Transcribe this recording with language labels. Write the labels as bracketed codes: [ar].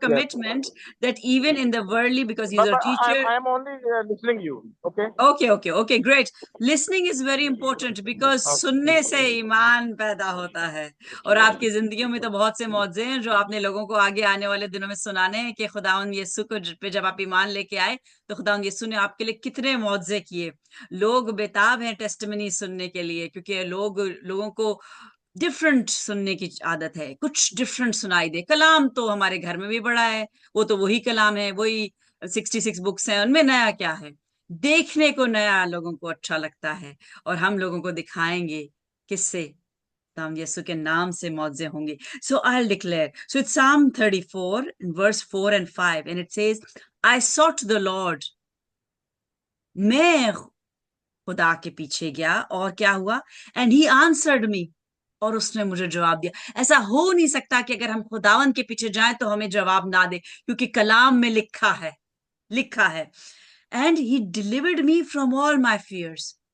[en] commitment that even in the worldly, because you're a but teacher. I am only listening you. Okay. Okay, great. Listening is very important because [ur] سننے سے ایمان پیدا ہوتا ہے، اور آپ کی زندگیوں میں تو بہت سے معجزے ہیں جو آپ نے لوگوں کو آگے آنے والے دنوں میں سنانے ہیں، کہ خداوند یسوع کو پہ جب آپ ایمان لے کے آئے تو خداوند یسوع نے آپ کے لیے کتنے معجزے کیے۔ لوگ بےتاب ہیں ٹیسٹمنی سننے کے لیے، کیونکہ لوگوں کو ڈفرنٹ سننے کی عادت ہے، کچھ ڈفرنٹ سنائی دے۔ کلام تو ہمارے گھر میں بھی بڑا ہے، وہ تو وہی کلام ہے، وہی 66 بکس ہیں، ان میں نیا کیا ہے؟ دیکھنے کو نیا لوگوں کو اچھا لگتا ہے، اور ہم لوگوں کو دکھائیں گے کس سے؟ ہم یسوع کے نام سے معجزے ہوں گے۔ [en] So I'll declare. So it's Psalm 34, verse 4 and 5, and it says, I sought the Lord. [ur] میں خدا کے پیچھے گیا، اور کیا ہوا؟ [en] And he answered me. [ur] اور اس نے مجھے جواب دیا۔ ایسا ہو نہیں سکتا کہ اگر ہم خداوند کے پیچھے جائیں تو ہمیں جواب نہ دے، کیونکہ کلام میں لکھا ہے۔ [en] And he delivered me from all my fears.